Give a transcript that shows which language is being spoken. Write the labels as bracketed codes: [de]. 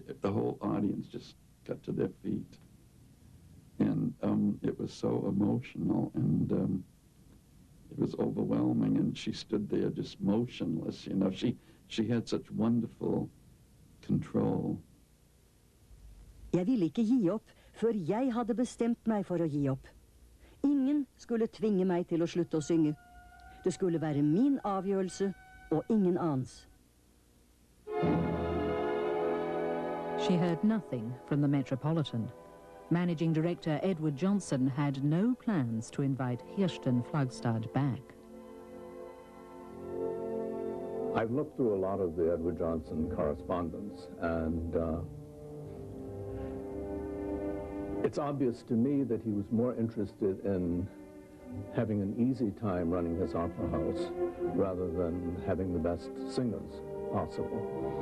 [en] The whole audience just got to their feet. And it was so emotional, and it was overwhelming, and she stood there just motionless, you know. She had such wonderful control. [no] Jeg ville ikke gi opp før jeg hadde bestemt meg for å gi opp. Ingen skulle tvinge meg til å slutte å synge. Det skulle være min avgjørelse og ingen annens. [en] She heard nothing from the Metropolitan. Managing Director Edward Johnson had no plans to invite Kirsten Flagstad back. I've looked through a lot of the Edward Johnson correspondence, and it's obvious to me that he was more interested in having an easy time running his opera house rather than having the best singers possible.